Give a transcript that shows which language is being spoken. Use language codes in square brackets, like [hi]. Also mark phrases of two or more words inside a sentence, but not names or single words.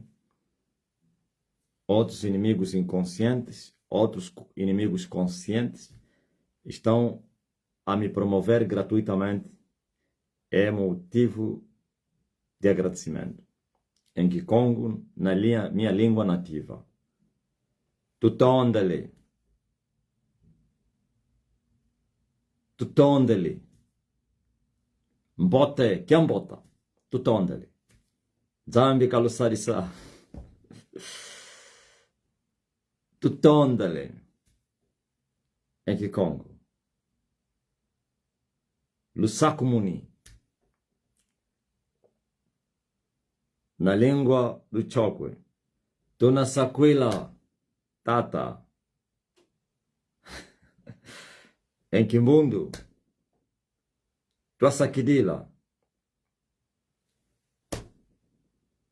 [pt] Outros inimigos inconscientes, outros inimigos conscientes estão a me promover gratuitamente. É motivo de agradecimento. Em Kikongo, na minha língua nativa. [kg] Tutondele. Tutondele. Mbote, kiambota. Tutondele. Zambi kalusarisa. Tutondele. [pt] Em Kikongo. Lusakumuni. Na língua do Chokwe. [cjk] Tunasakwila Tata. [pt] Em Kimbundu. Tuasakidila.